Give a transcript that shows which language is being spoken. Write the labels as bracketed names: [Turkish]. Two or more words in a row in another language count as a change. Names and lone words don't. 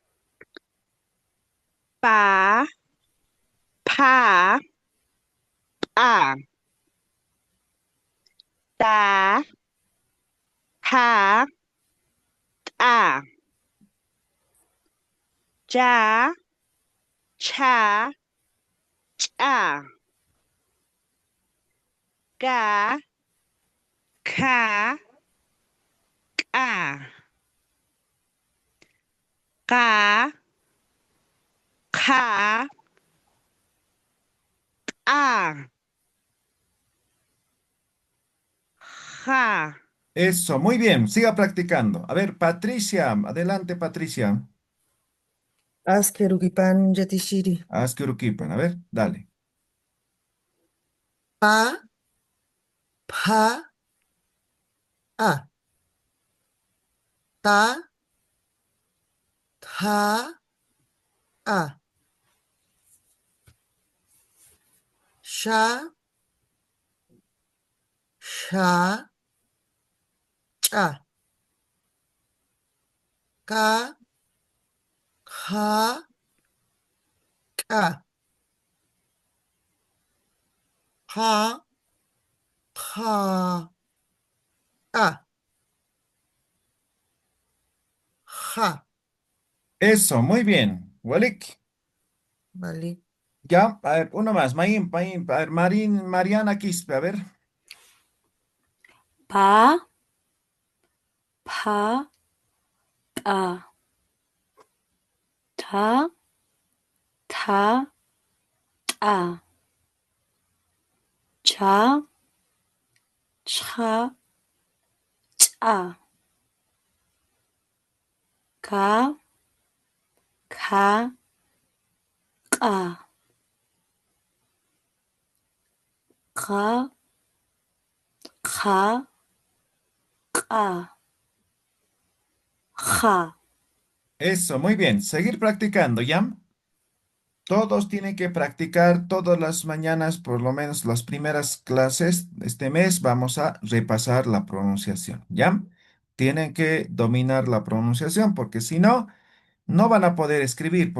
[Spanish] pa, pa, a, ta, ta, a, ja, cha, cha, ga, ka, ka, ka, ka, a, ja. Eso, muy bien, siga practicando. A ver, Patricia, adelante, Patricia. Askerugipan Yatishiri. Haz que Uruquipan, a ver, dale. Pa, pa, a. Ta, ta, a. sha, sha, cha, ka, ha, ka, ha, ha, a, ja, Eso, muy bien. Walik. vale. Ya, a ver, uno más. A ver, Mariana Quispe, a ver. Pa, pa, ta, ta, ta, ta, cha, cha, cha, ka, ka, ka, ka, ka, ka, ja. Eso, muy bien. Seguir practicando, ¿ya? Todos tienen que practicar todas las mañanas, por lo menos las primeras clases de este mes. Vamos a repasar la pronunciación, ¿ya? Tienen que dominar la pronunciación porque si no, no van a poder escribir.